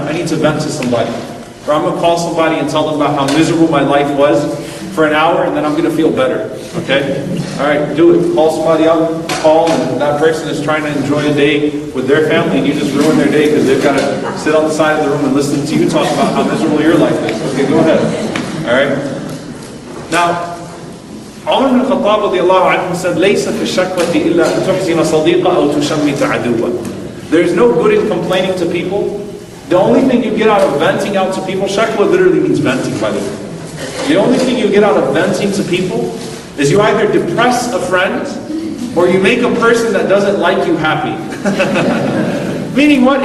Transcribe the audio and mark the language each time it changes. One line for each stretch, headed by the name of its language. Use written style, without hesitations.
English: I need to vent to somebody. Or I'm going to call somebody and tell them about how miserable my life was for an hour, and then I'm going to feel better. Okay? Alright, do it. Call somebody up, call, and that person is trying to enjoy a day with their family, and you just ruin their day because they've got to sit on the side of the room and listen to you talk about how miserable your life is. Okay, go ahead. Alright? Now, Umar ibn Khattab radiallahu anhu said,
Arabic: لَيْسَ فِي الشَّكْوَةِ إِلَّا أَن تُحْزِنَ صَدِيقًا أَوْ تُشَمِّتَ عَدُوًّا.
English: There's no good in complaining to people. The only thing you get out of venting out to people, shakwa literally means venting, by the way. The only thing you get out of venting to people is you either depress a friend or you make a person that doesn't like you happy. Meaning what?